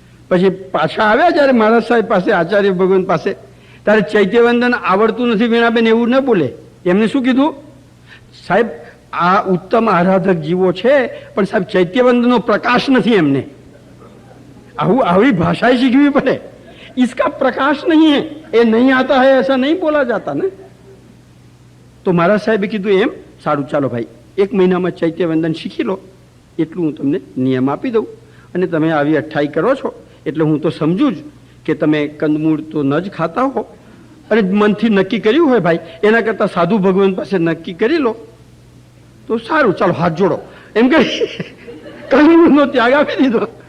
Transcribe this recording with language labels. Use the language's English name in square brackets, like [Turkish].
[Gujarati] પછી પાછા આવ્યા જ્યારે મારા સાહેબ પાસે, આચાર્ય ભગવાન પાસે, ત્યારે ચૈત્યવંદન આવડતું નથી વીણાબેન એવું ન બોલે. એમને શું કીધું? સાહેબ આ ઉત્તમ આરાધક જીવો છે પણ સાહેબ ચૈત્યવંદનનો પ્રકાશ નથી એમને. આવી ભાષા શીખવી પડે. [Hindi] इसका प्रकाश नहीं है, ये नहीं आता है, ऐसा नहीं बोला जाता ना. [Gujarati] તો મારા સાહેબે કીધું એમ? સારું ચાલો ભાઈ, 1 મહિનામાં ચૈત્યવંદન શીખી લો, એટલું હું તમને નિયમ આપી દઉં. અને તમે આવી 28 કરો છો એટલે હું તો સમજુ જ કે તમે કંદમૂળ તો ન જ ખાતા હો. અને મનથી નક્કી કર્યું હોય ભાઈ, એના કરતાં સાધુ ભગવાન પાસે નક્કી કરી લો તો સારું, ચાલો હાથ જોડો એમ કરી કંદમૂળનો ત્યાગ આપી દીધો.